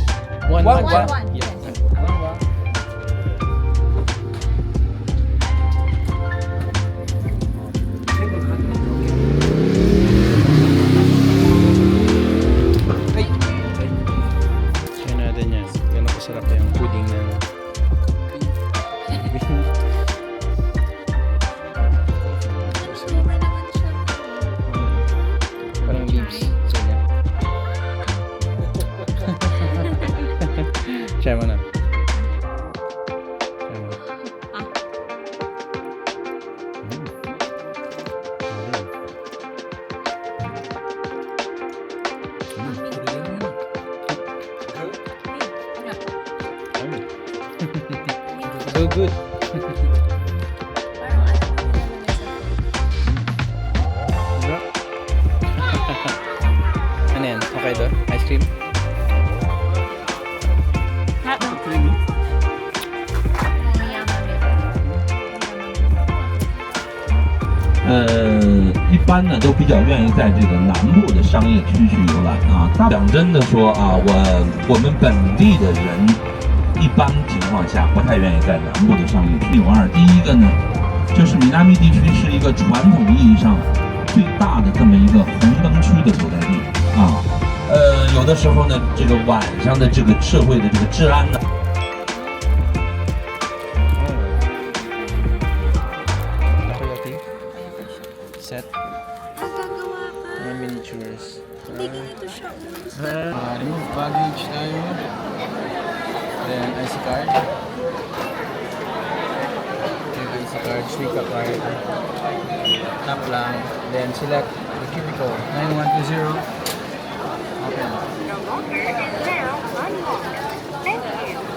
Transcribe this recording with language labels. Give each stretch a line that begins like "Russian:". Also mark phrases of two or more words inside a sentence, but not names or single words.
English: One matcha? One. Yeah. Yes.
Filipino: Try natin yan. Gano'n kasarap yung pudding na parang leaves.
English: So, yeah.
Filipino: Try mo na. Try mo.
English: So good.
Filipino: Bro. Ano yan?
English: Okay do? Ice cream? Hot.
Chinese: 一般呢都比较愿意在这个南部的商业区去游览啊。讲真的说啊，我们本地的人一般情况下不太愿意在南部的商业区游玩。第一个呢，就是米纳米地区是一个传统意义上最大的这么一个红灯区的所在地啊。有的时候呢，这个晚上的这个社会的这个治安呢。
Filipino: Set. Mga miniatures.
English: Remove baggage
Filipino: tayo.
English: Then IC card. Yung IC card, Suica card.
Filipino: Tap lang.
English: Then select the cubicle. 9120. Okay. The locker is now unlocked. Thank you.